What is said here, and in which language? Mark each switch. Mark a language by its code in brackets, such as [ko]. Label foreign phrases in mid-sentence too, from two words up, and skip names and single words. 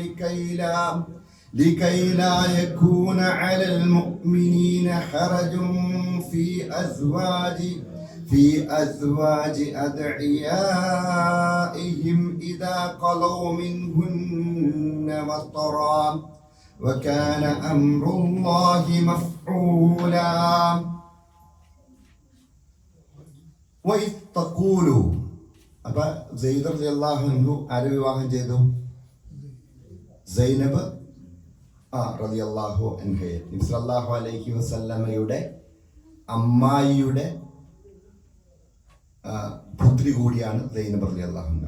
[ar] لكي لا يكون على المؤمنين حرج في أزواج أدعيائهم إذا قضوا منهن وطرا وكان أمر الله مفعولا. وإذ تقولوا [ml] അപ്പോൾ സെയ്ദ് [ar] رضي الله عنه [ml] ആരെ വിവാഹം ചെയ്തു? സൈനബ് [ar] رضي الله عنها, [ml] നബി [ar] صلى الله عليه وسلم [ml] അമ്മായിയുടെ പുത്രി കൂടിയാണ് സൈനബ് [ar] رضي الله عنها.